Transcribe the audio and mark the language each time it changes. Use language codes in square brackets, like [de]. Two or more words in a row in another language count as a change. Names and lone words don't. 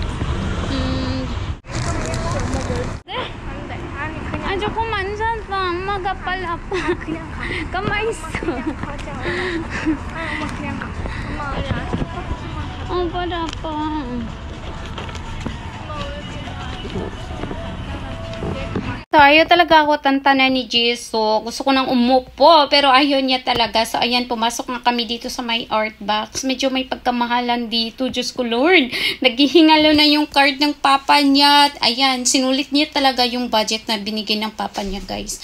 [ko] 조금만 샀어. [tl] 엄마 talaga pala pa. [ko] 그냥 가. [tl] Kamay sa. [ko] 그냥 가자. 엄마 그냥 가. 엄마 그냥 스타벅스만 가자. [tl] Oh, para pa. [ko] 엄마 왜 그냥 [tl] So, ayaw talaga ako tantanan ni Jisoo. Gusto ko nang umupo, pero ayaw niya talaga. So, ayan, pumasok na kami dito sa may [en] art box. [tl] Medyo may pagkamahalan dito. Diyos ko, Lord. Naghihingalo na yung card ng papa niya. Ayan, sinulit niya talaga yung budget na binigay ng papa niya, guys.